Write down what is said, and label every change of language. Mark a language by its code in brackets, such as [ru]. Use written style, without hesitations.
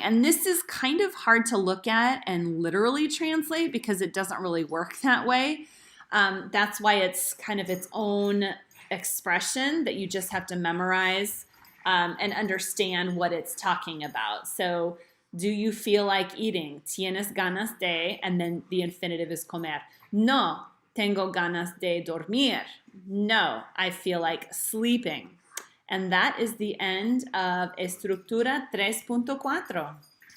[en] And this is kind of hard to look at and literally translate because it doesn't really work that way. That's why it's kind of its own expression that you just have to memorize and understand what it's talking about. So, do you feel like eating? [es] Tienes ganas de, [en] and then the infinitive is comer. [es] No, tengo ganas de dormir. [en] No, I feel like sleeping. And that is the end of Estructura 3.4.